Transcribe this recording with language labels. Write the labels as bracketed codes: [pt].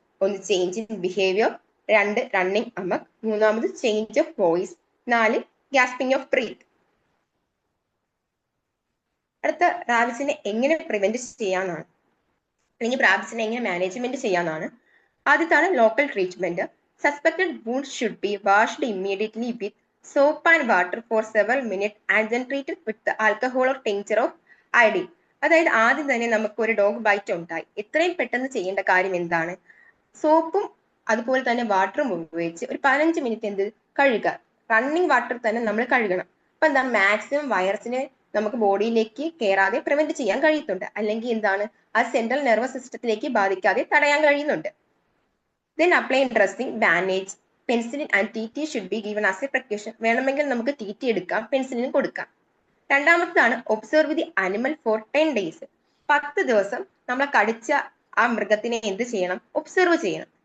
[ml] ഒന്ന് [en] change in behaviour, 2 running amok, [ml] മൂന്നാമത് [en] Change of voice, 4 gasping of breath. [ml] അടുത്ത റാബിസിനെ എങ്ങനെ പ്രിവെന്റ് ചെയ്യാന്നാണ്, അല്ലെങ്കിൽ റാബിസിനെ എങ്ങനെ management ചെയ്യാന്നാണ്. ആദ്യത്താണ് local treatment. [en] Suspected wound should be washed immediately with soap and water for several minutes and then treated with the alcohol or tincture of iodine. [ml] അതായത് ആദ്യം തന്നെ നമുക്ക് ഒരു dog byte ഉണ്ടായി, എത്രയും പെട്ടെന്ന് ചെയ്യേണ്ട കാര്യം എന്താണ്? സോപ്പും അതുപോലെ തന്നെ വാട്ടറും ഉപയോഗിച്ച് ഒരു 15 മിനിറ്റ് കഴുകുക. റണ്ണിങ് വാട്ടർ തന്നെ നമ്മൾ കഴുകണം. അപ്പൊ മാക്സിമം വൈറസിനെ നമുക്ക് ബോഡിയിലേക്ക് കയറാതെ പ്രിവെന്റ് ചെയ്യാൻ കഴിയുന്നുണ്ട്. അല്ലെങ്കിൽ അത് സെൻട്രൽ നെർവസ് സിസ്റ്റത്തിലേക്ക് ബാധിക്കാതെ തടയാൻ കഴിയുന്നുണ്ട്. [en] Then apply dressing, bandage, penicillin and TT should be given as a precaution. [ml] വേണമെങ്കിൽ നമുക്ക് TT എടുക്കാം, പെൻസിലിൻ കൊടുക്കാം. രണ്ടാമത്തേതാണ് [en] Observe the animal for 10 days. [ml] 10 ദിവസം നമ്മളെ കടിച്ച ആ മൃഗത്തിനെ എന്ത് ചെയ്യണം? ഒബ്സർവ് ചെയ്യണം.